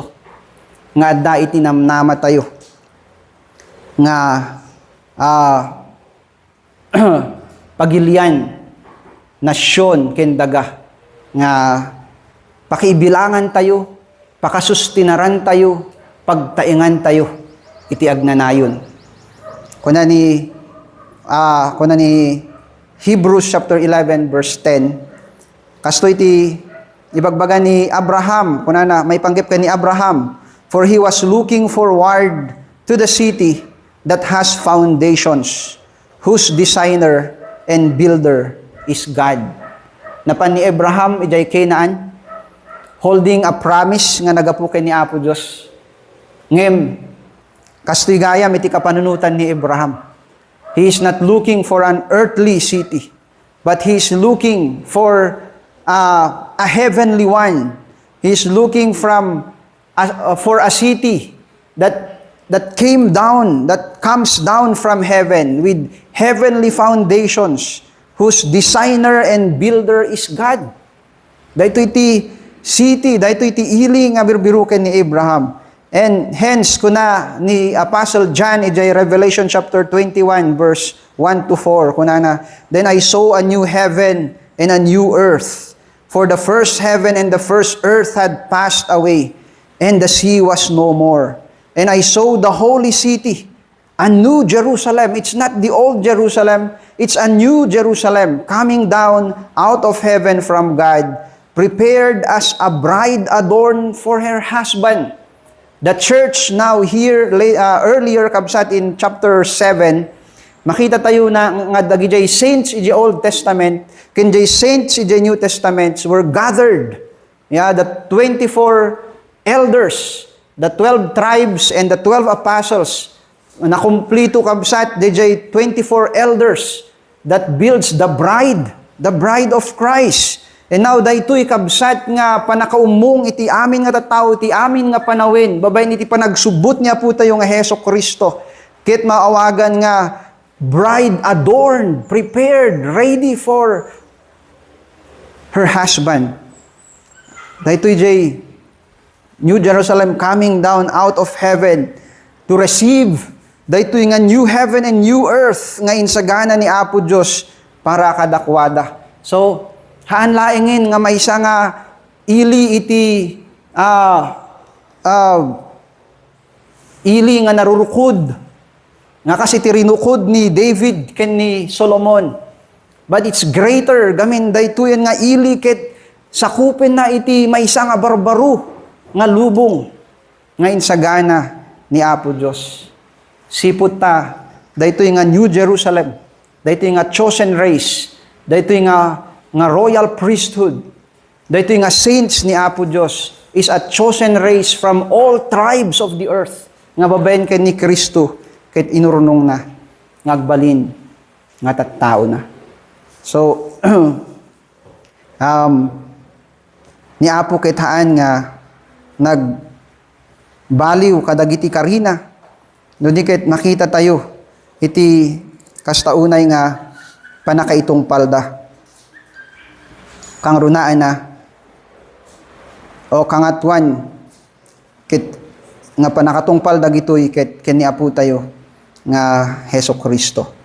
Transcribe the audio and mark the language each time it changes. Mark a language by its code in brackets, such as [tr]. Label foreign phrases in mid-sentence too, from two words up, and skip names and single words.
[ilo] Nga adda iti namnama tayo. Nga pagilian nasyon ken daga nga pakibilangan tayo, pakasustinaran tayo, pagtaingan tayo iti agnanayon. Kuna ni Hebrews chapter 11 verse 10, kasto iti ibagbaga ni Abraham, kuna na may panggip ka ni Abraham, [en] for he was looking forward to the city that has foundations, whose designer and builder is God. [ilo] Napan ni Abraham, ijay Canaan, [en] holding a promise [ilo] nga nagapukay ni Apo Diyos. Ngem, kastoy gayam iti kapanunutan ni Abraham. [en] He is not looking for an earthly city, but he is looking for a heavenly one. He is looking for a city that came down, that comes down from heaven with heavenly foundations, whose designer and builder is God. [ilo] Dahito iti city, dahito iti ili nga birbiruken ni Abraham. [en] And hence, [ilo] kuna ni Apostle John, ijay [en] Revelation chapter 21, verse 1 to 4, [ilo] kuna na, [en] then I saw a new heaven and a new earth, for the first heaven and the first earth had passed away, and the sea was no more. And I saw the holy city, a new Jerusalem. It's not the old Jerusalem. It's a new Jerusalem coming down out of heaven from God, prepared as a bride adorned for her husband. The church now here, earlier kabsat in chapter 7, [ilo] makita tayo na nga dagijay [en] saints in the Old Testament, kinjay saints in the New Testament were gathered. Yeah, the 24 elders, the 12 tribes, and the 12 apostles, [ilo] na kumplito kabsat, DJ [en] 24 elders that builds the bride of Christ. And now, [ilo] daytoy kabsat nga panakaumong iti amin nga tattao, iti amin nga panawin, babayin iti panagsubot niya po tayo nga Jesu-Kristo. Kit maawagan nga, [en] bride adorned, prepared, ready for her husband. [ilo] Daytoy jay New Jerusalem [en] coming down out of heaven to receive [ilo] daytoy nga [en] new heaven and new earth [ilo] nga insagana ni Apo Dios para kadakwada. So, haan laingin nga maysa nga ili iti ili nga narurukod nga kasi tirinukod ni David ken ni Solomon. [en] But it's greater [ilo] gamin daytoy nga ili ket sakupin na iti maysa nga barbaro nga lubong nga insagana ni Apo Dios. Sipot ta daytoy nga New Jerusalem, daytoy nga [en] chosen race, [ilo] daytoy nga [en] royal priesthood, [ilo] daytoy nga saints ni Apo Dios [en] is a chosen race from all tribes of the earth [ilo] nga babayen ken ni Kristo ket inurunong na ngagbalin nga tattao na. So ni Apo ket haan nga nagbaliw kadagiti karina no di ket makita tayo iti kastaunay nga panakaitong palda kang runaan na o kangatuan ket nga panakatungpal dagitoy ket ken ni Apo tayo nga Hesukristo.